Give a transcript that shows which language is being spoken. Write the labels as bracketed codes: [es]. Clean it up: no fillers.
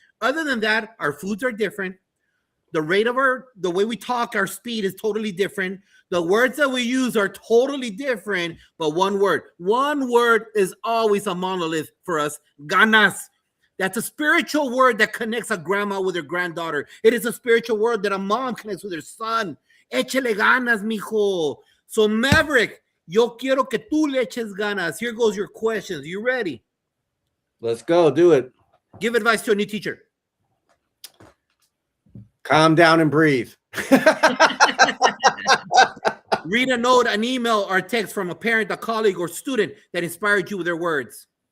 [en] Other than that, our foods are different. The way we talk, our speed is totally different. The words that we use are totally different, but one word is always a monolith for us. Ganas. That's a spiritual word that connects a grandma with her granddaughter. It is a spiritual word that a mom connects with her son. [es] Échale ganas, mijo. So Maverick, yo quiero que tú le eches ganas. [en] Here goes your questions. You ready? Let's go. Do it. Give advice to a new teacher. Calm down and breathe. Read a note, an email, or text from a parent, a colleague, or student that inspired you with their words.